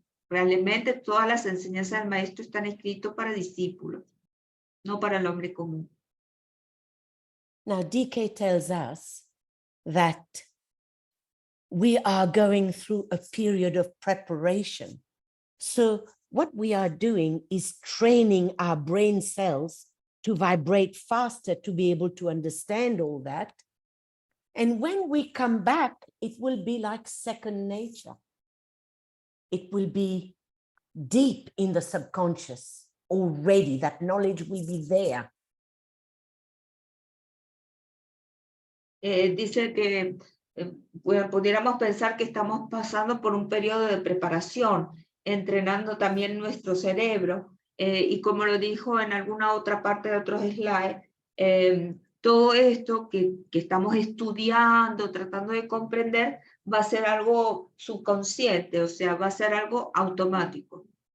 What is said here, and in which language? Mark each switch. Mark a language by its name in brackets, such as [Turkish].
[Spanish] Realmente todas las enseñanzas del maestro están escritas para discípulos, no para el hombre común. [English] Now, DK tells us that we are going through a period of preparation. So what we are doing is training our brain cells to vibrate faster to be able to understand all that. And when we come back, it will be like second nature. It will be deep in the subconscious already. That knowledge will be there. [Spanish] Dice que pudiéramos pensar que estamos pasando por un periodo de preparación, entrenando también nuestro cerebro. Y como lo dijo en alguna otra parte de otros slides, todo esto que estamos estudiando, tratando de comprender, va a ser algo subconsciente, o sea, va a ser algo automático.